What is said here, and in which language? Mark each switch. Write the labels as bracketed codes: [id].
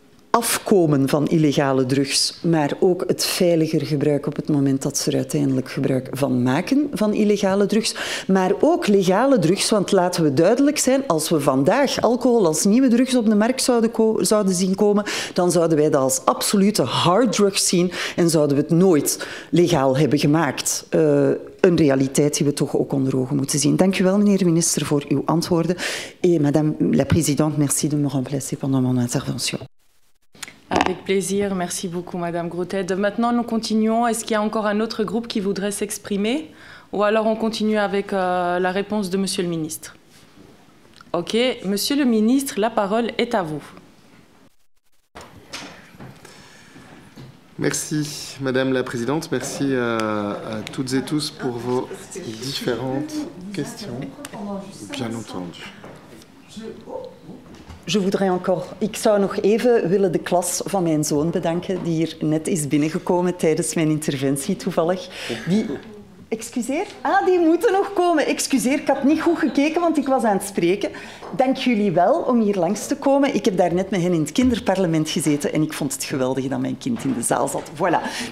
[nl] afkomen van illegale drugs, maar ook het veiliger gebruik op het moment dat ze er uiteindelijk gebruik van maken van illegale drugs, maar ook legale drugs, want laten we duidelijk zijn, als we vandaag alcohol als nieuwe drugs op de markt zouden zien komen, dan zouden wij dat als absolute harddrugs zien en zouden we het nooit legaal hebben gemaakt. Een realiteit die we toch ook onder ogen moeten zien. Dank u wel, meneer de minister, voor uw antwoorden. [fr] Et madame la présidente, merci de me remplacer pendant mon intervention. Avec plaisir. Merci beaucoup, Madame Grotted. Maintenant, nous continuons. Est-ce qu'il y a encore un autre groupe qui voudrait s'exprimer? Ou alors on continue avec la réponse de Monsieur le ministre? OK. Monsieur le ministre, la parole est à vous. Merci, Madame la Présidente. Merci à toutes et tous pour vos différentes questions, bien entendu. [nl] Ik zou nog even willen de klas van mijn zoon bedanken, die hier net is binnengekomen tijdens mijn interventie toevallig. Excuseer? Die moeten nog komen. Excuseer, ik had niet goed gekeken, want ik was aan het spreken. Dank jullie wel om hier langs te komen. Ik heb daar net met hen in het kinderparlement gezeten en ik vond het geweldig dat mijn kind in de zaal zat. Voilà.